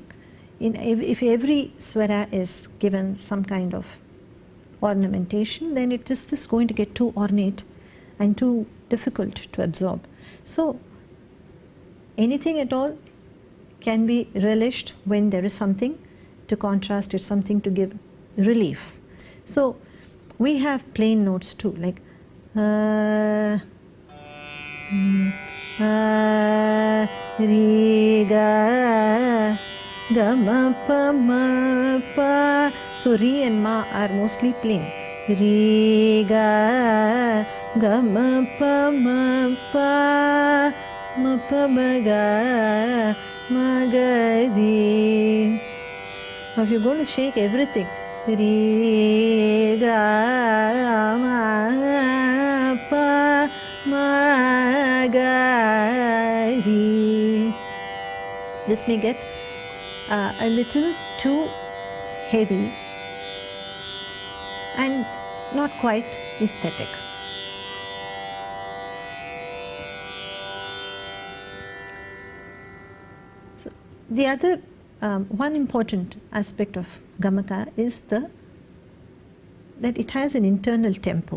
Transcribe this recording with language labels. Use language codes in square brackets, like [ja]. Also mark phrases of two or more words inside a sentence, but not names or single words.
[en] If every swara is given some kind of ornamentation, then it is just going to get too ornate and too difficult to absorb. So anything at all can be relished when there is something to contrast it, something to give relief. So we have plain notes too, like Re ga ga ma pa ma pa. So Re and Ma are mostly plain. Re ga ga ma pa ma pa ma ga ma ga re. Now if you're going to shake everything, Re ga ma pa ma ga re. This may get a little too heavy and not quite aesthetic. So the other one important aspect of Gamaka is that it has an internal tempo.